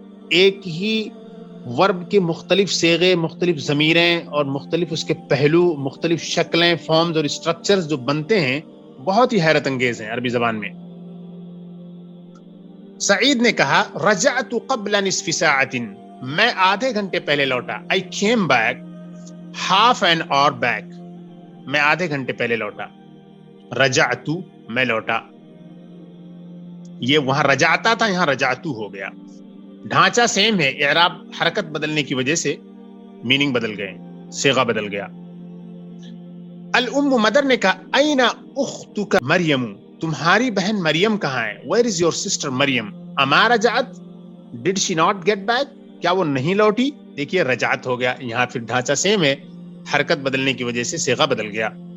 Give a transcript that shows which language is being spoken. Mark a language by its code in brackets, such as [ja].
[ur] ایک ہی ورب کے مختلف صیغے، مختلف ضمیریں اور مختلف اس کے پہلو، مختلف شکلیں، فارمز اور اسٹرکچرز جو بنتے ہیں، بہت ہی حیرت انگیز ہیں عربی زبان میں. سعید نے کہا، [ar] رجعت قبل نصف ساعت، [ur] میں آدھے گھنٹے پہلے لوٹا. [en] I came back half an hour back، [ur] میں آدھے گھنٹے پہلے لوٹا. رجعت میں لوٹا، یہ وہاں رجعتا تھا، یہاں رجعتو ہو گیا. ڈھانچہ سیم ہے، اعراب حرکت بدلنے کی وجہ سے میننگ بدل گئے، صیغہ بدل گیا. الام مدر نے کہا [ar] اینا اختک مریم, [ur] تمہاری بہن مریم کہاں ہے؟ [en] Where is your sister Maryam? [ar] اما رجعت, [en] did she not get back, [ur] کیا وہ نہیں لوٹی؟ دیکھیے رجعت ہو گیا, یہاں پھر ڈھانچہ سیم ہے, حرکت بدلنے کی وجہ سے صیغہ بدل گیا.